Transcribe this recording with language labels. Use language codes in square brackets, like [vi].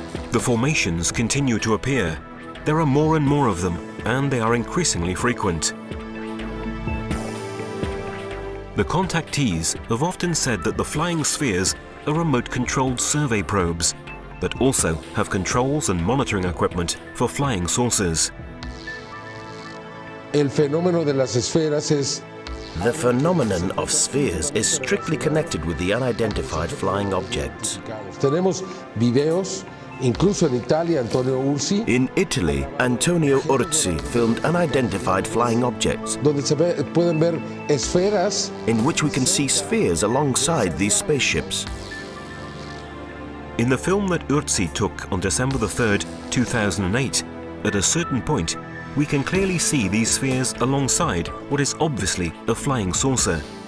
[en] The formations continue to appear. There are more and more of them, and they are increasingly frequent. The contactees have often said that the flying spheres are remote-controlled survey probes, but also have controls and monitoring equipment for flying saucers. [es] El fenómeno de las esferas es [en] The phenomenon of spheres is strictly connected with the unidentified flying objects. [es] Tenemos videos, incluso en Italia, Antonio Ursi. [en] In Italy, Antonio Ursi filmed unidentified flying objects, [es] donde se pueden ver esferas, [en] in which we can see spheres alongside these spaceships. In the film that Ursi took on December the 3rd, 2008, at a certain point, we can clearly see these spheres alongside what is obviously a flying saucer.